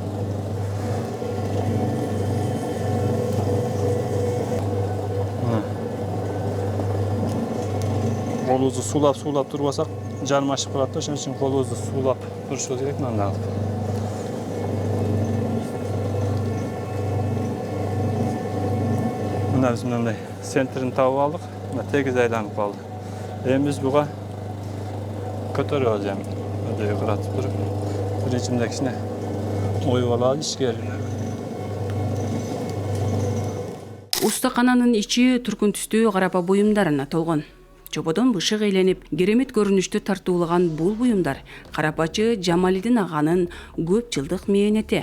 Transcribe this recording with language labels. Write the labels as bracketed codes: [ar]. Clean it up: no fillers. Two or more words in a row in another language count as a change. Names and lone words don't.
[ky] Колубузду суулап турбасак жармашып калат да, ошон үчүн колубузду суулап турушубуз керек мындай кылып. Мына биз мындай центрин таап алдык, мына тегиз айланып калды. Эми биз буга көтөрөбүз эми. Ödeyi kıratıp durup, birincimde kişine oyu alalı işker. Устакананын ичи түркүн түстүү карапа буюмдарына толгон. Чободон бышык эйленип, керемет көрүнүштү тартуулаган бул буюмдар Карапачы Жамалидин аганын көп жылдык мээнети.